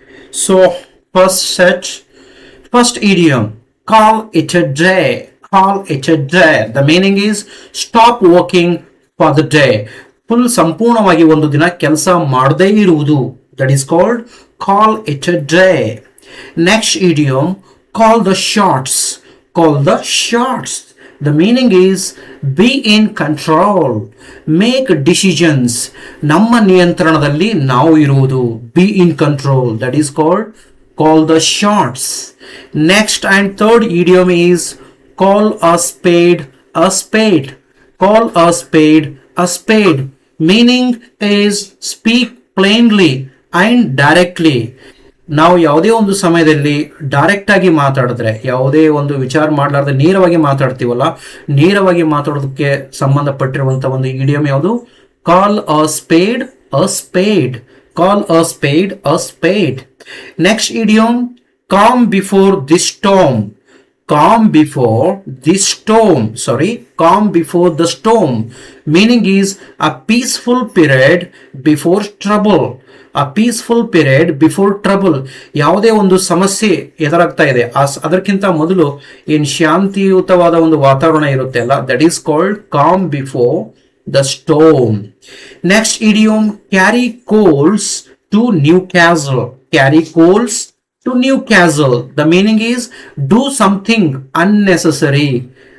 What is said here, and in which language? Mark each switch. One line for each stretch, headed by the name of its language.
English: So first idiom, call it a day. Call it a day. The meaning is stop working for the day.
Kannada: Full ಸಂಪೂರ್ಣವಾಗಿ ಒಂದು ದಿನ ಕೆಲಸ ಮಾಡದೇ ಇರುವುದು.
English: That is called call it a day. Next idiom, call the shots. Call the shots. The meaning is be in control. Make decisions.
Kannada: ನಮ್ಮ ನಿಯಂತ್ರಣದಲ್ಲಿ ನಾವು ಇರುವುದು.
English: Be in control. That is called call the shots. Next and third idiom is call a spade a spade. Call a spade a spade. Meaning is speak plainly and directly.
Kannada: ನಾವು ಯಾವುದೇ ಒಂದು ಸಮಯದಲ್ಲಿ direct ಆಗಿ ಮಾತಾಡಿದ್ರೆ, ಯಾವುದೇ ಒಂದು ವಿಚಾರ ಮಾಡಲಾರ್ದೆ ನೇರವಾಗಿ ಮಾತಾಡ್ತೀವಲ್ಲ, ನೇರವಾಗಿ ಮಾತಾಡೋದಕ್ಕೆ ಸಂಬಂಧಪಟ್ಟಿರುವಂತ ಒಂದು ಇಡಿಯಂ ಯಾವುದು?
English: Call a spade a spade. Call a spade a spade. Next idiom, calm before the storm. Calm before the storm. Calm before the storm. Meaning is a peaceful period before trouble. A peaceful period before trouble.
Kannada: ಯಾವುದೇ ಒಂದು ಸಮಸ್ಯೆ ಎದುರಾಗ್ತಾ ಇದೆ, ಅದಕ್ಕಿಂತ ಮೊದಲು ಏನು ಶಾಂತಿಯುತವಾದ ಒಂದು ವಾತಾವರಣ ಇರುತ್ತೆ ಅಲ್ಲ,
English: That is called calm before the storm. Next idiom, carry coals to Newcastle. Carry coals to Newcastle. The meaning is do something unnecessary.